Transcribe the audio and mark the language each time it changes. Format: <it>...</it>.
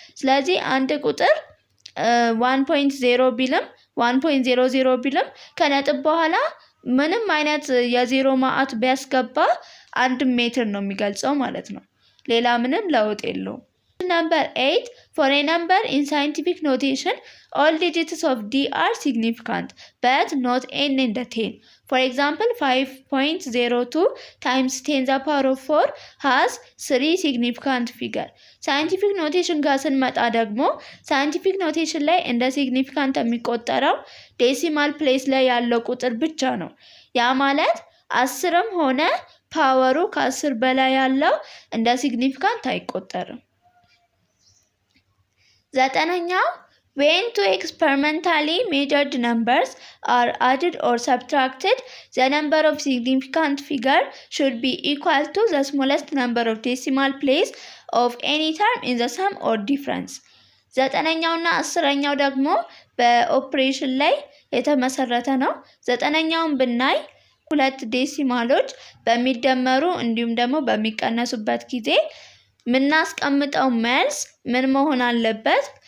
<am>ስለዚህ አንድ ቁጥር 1.0 ቢልም 1.00 ቢልም ከነጥብ በኋላ ምንም አይነት የዜሮ ማዕት ቢያስገባ 1 ሜትር ነው የሚገልጸው ማለት ነው። ሌላ ምንም ለውጥ የለውም።</am> <en>Number 8, for a number in scientific notation, all digits of D are significant, but not n in the 10. For example, 5.02 times 10 the power of 4 has 3 significant figures.</en> <am>Scientific notation ጋር ስንመጣ ደግሞ scientific notation ላይ እንደ significant የሚቆጠረው decimal place ላይ ያለው ቁጥር ብቻ ነው። ያ ማለት 10ም ሆነ ፓወሩ ከ10 በላይ ያለው እንደ significant አይቆጠርም። ዘጠነኛው</am> <en>when two experimentally measured numbers are added or subtracted, the number of significant figure should be equal to the smallest number of decimal place of any term in the sum or difference.</en> <am>ዘጠነኛውና አስረኛው ደግሞ በኦፕሬሽን ላይ የተመሰረተ ነው። ዘጠነኛውን ብናይ ሁለት ዴሲማሎች በሚደመሩ እንዲሁም ደግሞ በሚቀነሱበት ጊዜ ምናስቀምጠው መልስ ምን መሆን አለበት?</am>